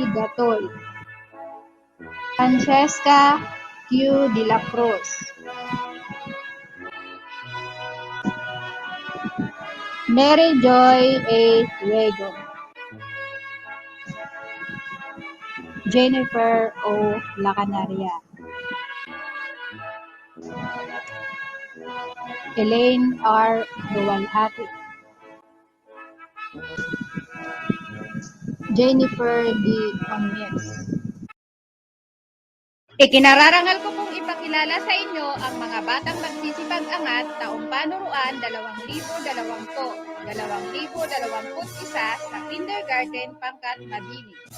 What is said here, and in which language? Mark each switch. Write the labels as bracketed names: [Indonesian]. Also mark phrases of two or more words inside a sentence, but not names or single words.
[Filipino] Datoy, Francesca Q. De la Cruz, Mary Joy A. Luego, Jennifer O. Lacanaria, Elaine R. Duwalhati, Jennifer D. Onyes. Ikinararangal ko pong ipakilala sa inyo ang mga batang magsisipag-angat taong panuruan 2020-2021 sa kindergarten pangkat mabini.